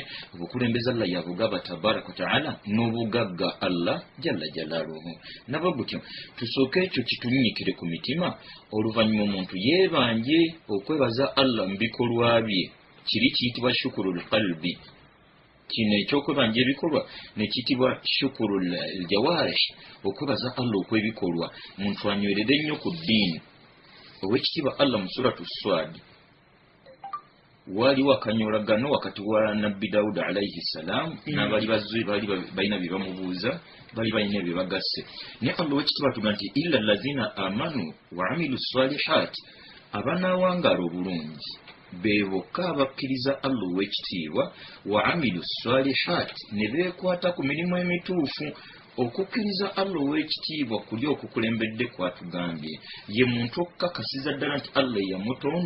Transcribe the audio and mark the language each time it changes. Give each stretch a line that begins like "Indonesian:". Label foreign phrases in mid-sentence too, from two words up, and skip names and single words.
Ganda: obukulembeze Allah yabugaba
Arabic: تبارك وتعالى
Ganda: n'obugagga
Arabic: الله جل جلاله
Ganda: nabo gutyo tusooke ekyo kitunyikire ku mitima oluvannyuma omuntu yeebanje okwebaza Allah mu bikolwa bye kiri kiyitibwa
Arabic: شكر القلب
Ganda: kino ekyokwebanja ebikolwa nekiyitibwa
Arabic: شكر الجوارح
Ganda: okwebaza Allah okw'ebikolwa muntu anywerere nnyo ku ddiini ow'ekitiibwa Allah mu suratu Swad waliwo akanyolagano wakati wa nabbi Dawuda
Arabic: عليه السلام
Ganda: n'abali bazzi balina bye bamubuuza bali balina bye bagasse naye Allah ow'ekitiibwa atugamba nti
Arabic: إلا الذين آمنوا وعملوا الصالحات
Ganda: abanaawangaala obulungi be bokka abakkiriza Allah ow'ekitiibwa
Arabic: وعملوا الصالحات
Ganda: ne beekwata ku mirimu emituufu okukkiriza Allah ow'ekitiibwa kuli okukulembedde kwatugambye ye muntu okukakasiza ddala nti Allah yamutonda